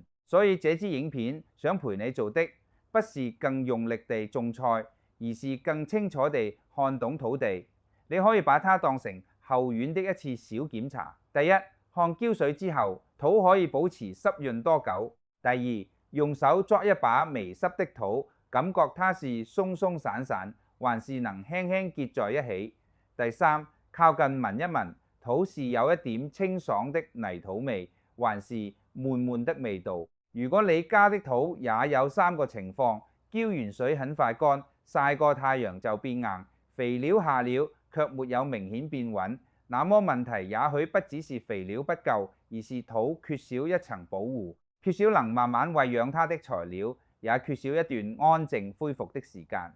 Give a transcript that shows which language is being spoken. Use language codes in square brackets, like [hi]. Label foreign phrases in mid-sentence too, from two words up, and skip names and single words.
[zh] 所以這支影片想陪你做的，不是更用力地種菜，而是更清楚地看懂土地。你可以把它當成後院的一次小檢查。第一，看澆水之後，土可以保持濕潤多久。第二，用手抓一把微濕的土，感覺它是鬆鬆散散，還是能輕輕結在一起。第三，靠近聞一聞，土是有一點清爽的泥土味，還是悶悶的味道。如果你家的土也有3個情況，澆完水很快乾，曬過太陽就變硬，肥料下了卻沒有明顯變穩，那麼問題也許不只是肥料不夠，而是土缺少一層保護，缺少能慢慢餵養它的材料，也缺少一段安靜恢復的時間。